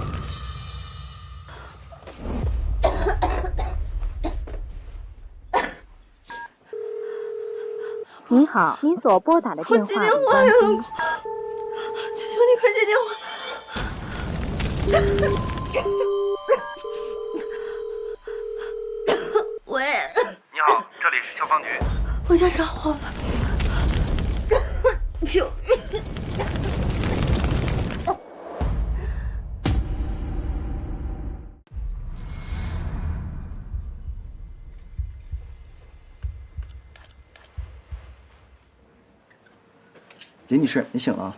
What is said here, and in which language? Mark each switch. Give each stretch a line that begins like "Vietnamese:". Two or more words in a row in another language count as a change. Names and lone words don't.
Chinese: 您好，您所撥打的電話已關機。我接電話呀，老公！求求你快接電話！喂，你好，這裡是消防局。我家着火了，救命！林女士，你醒了。